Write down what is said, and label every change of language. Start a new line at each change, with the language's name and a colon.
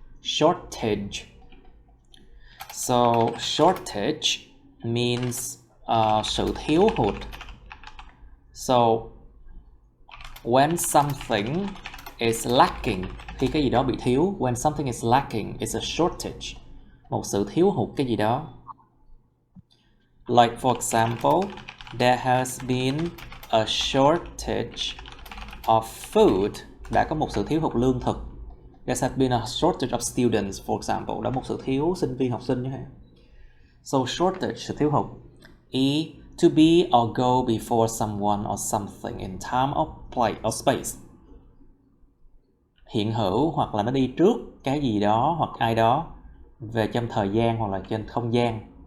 English: Shortage. So shortage means
Vietnamese: sự thiếu hụt.
English: So when something is lacking,
Vietnamese: khi cái gì đó bị thiếu.
English: When something is lacking, it's a shortage,
Vietnamese: một sự thiếu hụt cái gì đó.
English: Like for example, there has been a shortage of food.
Vietnamese: Đã có một sự thiếu hụt lương thực.
English: There has been a shortage of students, for example.
Vietnamese: Đã một sự thiếu sinh viên, học sinh như thế.
English: So shortage,
Vietnamese: sự thiếu hụt.
English: E, to be or go before someone or something in time or place or space.
Vietnamese: Hiện hữu hoặc là nó đi trước cái gì đó hoặc ai đó về trong thời gian hoặc là trên không gian.